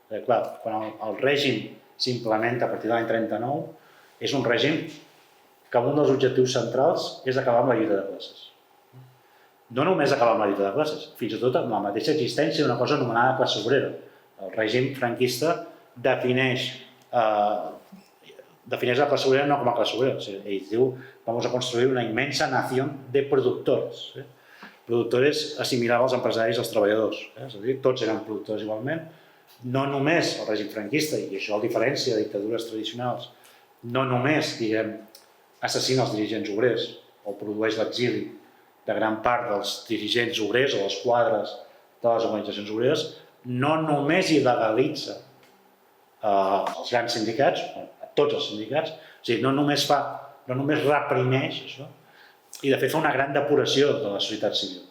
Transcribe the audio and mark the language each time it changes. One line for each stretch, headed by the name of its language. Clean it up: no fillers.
Catalan: Clar, quan el règim s'implementa a partir de l'any 39, és un règim que un dels objectius centrals és acabar amb la lluita de classes. No només acabar amb la lluita de classes, fins i tot amb la mateixa existència d'una cosa anomenada classe obrera. El règim franquista defineix la classe obrera no com a classe obrera. Ell diu,
Spanish: vamos a construir una inmensa nación de productores.
Catalan: Productores assimilava als empresaris i als treballadors. És a dir, tots eren productors igualment. No només el règim franquista, i això el diferència de dictadures tradicionals, no només, diguem, assassina els dirigents obrers o produeix l'exili de gran part dels dirigents obrers o dels quadres de les organitzacions obreres, no només il·legalitza els grans sindicats, tots els sindicats, és a dir, no només reprimeix això, i de fet fa una gran depuració de la societat civil.